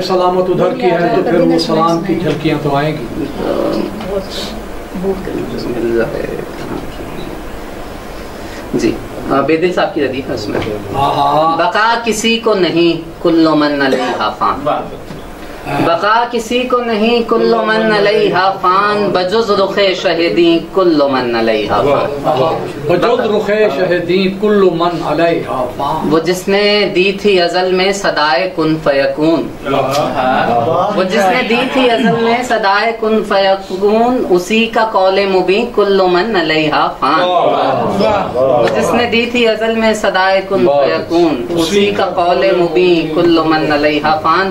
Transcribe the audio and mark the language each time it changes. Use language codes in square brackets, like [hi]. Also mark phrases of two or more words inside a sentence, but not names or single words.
[ur] صاحب سلامت ادھر کی ہے تو پھر وہ سلام کی جھلکیاں تو آئیں گی. جی بے دل صاحب کی ردیف ہے اس میں. بقا کسی کو نہیں [ar] کل من علیہا فان, [ur] بقا کسی کو نہیں [ar] کل من علیہا فان, [ur] بجز رخ شہدی [ar] کل من علیہا فان, [ur] بجز رخ شہدی [ar] کل من علیہا فان. [ur] وہ جس نے دی تھی ازل میں صدائے [ar] کن فیکون, [ur] وہ جس نے دی تھی ازل میں صدائے [ar] کن فیکون, [ur] اسی کا قول مبین [ar] کل من علیہا فان. [ur] وہ جس نے دی تھی ازل میں صدائے [ar] کن فیکون, [ur] اسی کا قول مبین [ar] کل من علیہا فان.